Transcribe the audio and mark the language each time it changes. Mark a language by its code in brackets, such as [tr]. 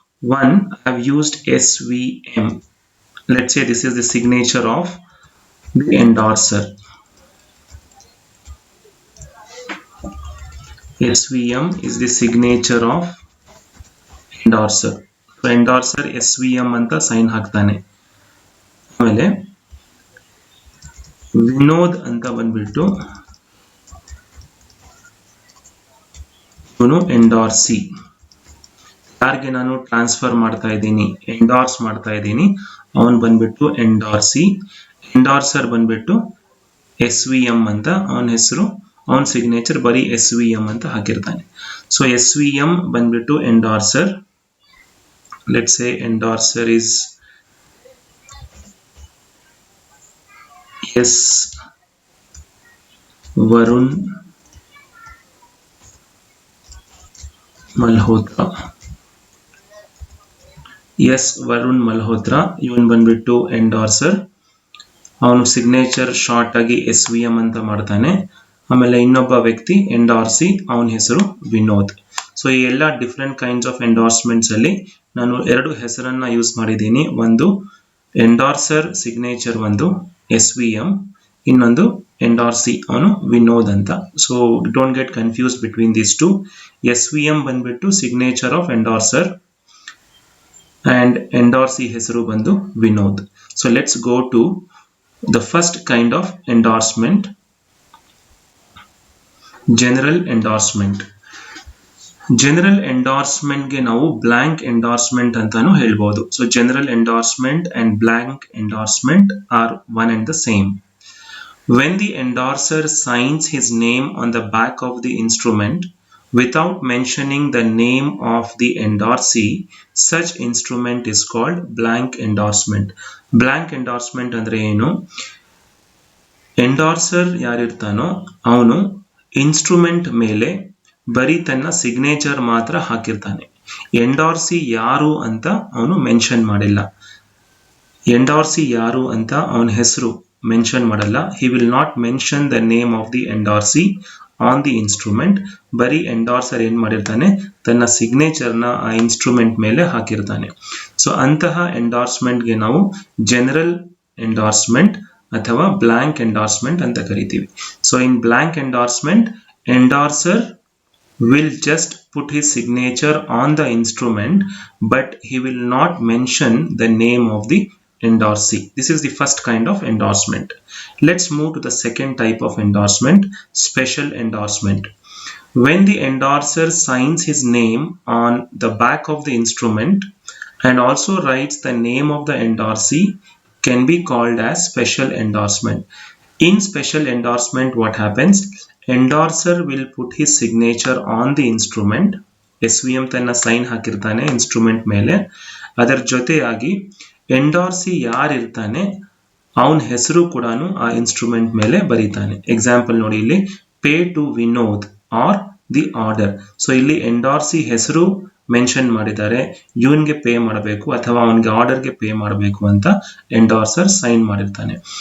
[en] One, I have used SVM. Let's say this is the signature of the endorser. SVM is the signature of endorser. [kn] So endorser SVM ಅಂತ sign ಹಾಕ್ತಾನೆ. ಆಮೇಲೆ ವಿನೋದ್ ಅಂತ ಬಂದ್ಬಿಟ್ಟು ಇವನು ಎಂಡಾರ್ಸಿ. ಯಾರಿಗೆ ನಾನು ಟ್ರಾನ್ಸ್ಫರ್ ಮಾಡ್ತಾ ಇದ್ದೀನಿ, ಎಂಡಾರ್ಸ್ ಮಾಡ್ತಾ ಇದ್ದೀನಿ, ಅವನು ಬಂದ್ಬಿಟ್ಟು ಎಂಡಾರ್ಸಿ. ಎಂಡಾರ್ಸರ್ ಬಂದ್ಬಿಟ್ಟು SVM ಅಂತ ಅವನ ಹೆಸರು, ಅವನ ಸಿಗ್ನೇಚರ್ ಬರೀ SVM ಅಂತ ಹಾಕಿರ್ತಾನೆ. ಸೊ SVM ಬಂದ್ಬಿಟ್ಟು ಎಂಡಾರ್ಸರ್. [en] Let's say endorser is S Varun Malhotra. [kn] S Varun Malhotra ಇವನ್ ಬಂದ್ಬಿಟ್ಟು ಎಂಡಾರ್ಸರ್. ಅವನು ಸಿಗ್ನೇಚರ್ ಶಾರ್ಟ್ ಆಗಿ SVM ಅಂತ ಮಾಡ್ತಾನೆ. ಆಮೇಲೆ ಇನ್ನೊಬ್ಬ ವ್ಯಕ್ತಿ ಎಂಡಾರ್ಸಿ, ಅವನ ಹೆಸರು ವಿನೋದ್. ಸೊ ಈ ಎಲ್ಲ [en] different kinds of endorsements [kn] ಅಲ್ಲಿ ನಾನು ಎರಡು ಹೆಸರನ್ನ ಯೂಸ್ ಮಾಡಿದ್ದೀನಿ. ಒಂದು ಎಂಡಾರ್ಸರ್ ಸಿಗ್ನೇಚರ್ ಒಂದು SVM, ಇನ್ನೊಂದು ಎಂಡಾರ್ಸಿ ಅವನು ವಿನೋದ್ ಅಂತ. [en] So don't get confuse between these two. SVM [kn] ಬಂದ್ಬಿಟ್ಟು [en] signature of endorser and [kn] ಎಂಡಾರ್ಸಿ ಹೆಸರು ಬಂದು Vinod. [en] So let's go to the first kind of endorsement, general endorsement. [kn] General ಎಂಡಾರ್ಸ್ಮೆಂಟ್ಗೆ ನಾವು ಬ್ಲಾಂಕ್ ಎಂಡಾರ್ಸ್ಮೆಂಟ್ ಅಂತಾನು ಹೇಳ್ಬೋದು. [en] So general endorsement and blank endorsement are one and the same. When the endorser signs his name on the back of the instrument without mentioning the name of the endorsee, such instrument is called blank endorsement. [kn] Blank endorsement ಅಂದ್ರೆ ಏನು? ಎಂಡಾರ್ಸರ್ ಯಾರಿರ್ತಾನೋ ಅವನು instrument ಮೇಲೆ ಬರೀ ತನ್ನ signature ಮಾತ್ರ ಹಾಕಿರ್ತಾನೆ. ಎಂಡಾರ್ಸಿ ಯಾರು ಅಂತ ಅವನು ಮೆನ್ಷನ್ ಮಾಡಿಲ್ಲ. ಎಂಡಾರ್ಸಿ ಯಾರು ಅಂತ ಅವನ ಹೆಸರು ಮೆನ್ಷನ್ ಮಾಡಲ್ಲ. [en] He will not mention the name of the endorsee on the instrument. [kn] ಬರೀ ಎಂಡಾರ್ಸರ್ ಏನ್ ಮಾಡಿರ್ತಾನೆ, ತನ್ನ ಸಿಗ್ನೇಚರ್ನ ಆ ಇನ್ಸ್ಟ್ರೂಮೆಂಟ್ ಮೇಲೆ ಹಾಕಿರ್ತಾನೆ. ಸೊ ಅಂತಹ ಎಂಡಾರ್ಸ್ಮೆಂಟ್ಗೆ ನಾವು ಜನರಲ್ ಎಂಡಾರ್ಸ್ಮೆಂಟ್ ಅಥವಾ ಬ್ಲಾಂಕ್ ಎಂಡಾರ್ಸ್ಮೆಂಟ್ ಅಂತ ಕರಿತೀವಿ. [en] So in blank endorsement, endorser will just put his signature on the instrument, but he will not mention the name of the endorsee. This is the first kind of endorsement. Let's move to the second type of endorsement, special endorsement. When the endorser signs his name on the back of the instrument and also writes the name of the endorsee, can be called as special endorsement. In special endorsement, what happens? Endorser will put his signature on the instrument. [kn] SVM ತನ್ನ sign ಹಾಕಿರ್ತಾನೆ instrument ಮೇಲೆ. ಅದರ ಜೊತೆಯಾಗಿ ಎಂಡಾರ್ಸಿ ಯಾರಿರ್ತಾನೆ ಅವನ ಹೆಸರು ಕೂಡ ಆ instrument ಮೇಲೆ ಬರೀತಾನೆ. ಎಕ್ಸಾಂಪಲ್ ನೋಡಿ, ಇಲ್ಲಿ [en] Pay to Vinod or the order. [kn] So ಇಲ್ಲಿ ಎಂಡಾರ್ಸಿ ಹೆಸರು ಮೆನ್ಷನ್ ಮಾಡಿದ್ದಾರೆ, ಇವನ್ಗೆ ಪೇ ಮಾಡಬೇಕು ಅಥವಾ ಅವನಿಗೆ ಆರ್ಡರ್ಗೆ ಪೇ ಮಾಡಬೇಕು ಅಂತ ಎಂಡಾರ್ಸರ್ ಸೈನ್ ಮಾಡಿರ್ತಾನೆ.